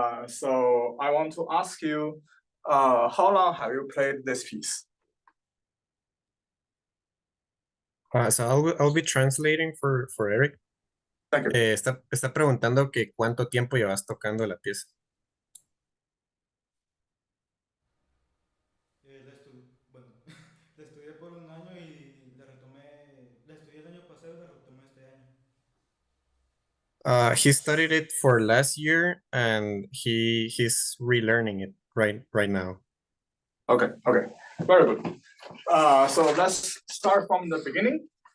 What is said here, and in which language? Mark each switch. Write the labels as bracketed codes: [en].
[en] So I want to ask you, how long have you played this piece? So I'll be translating for Eric. Thank you. [es] Está preguntando que cuánto tiempo llevas tocando la pieza. Bueno, la estudié por un año y la estudié el año pasado y la retomé este año. [en] He studied it for last year and he's relearning it right now. Okay, very good. So let's start from the beginning.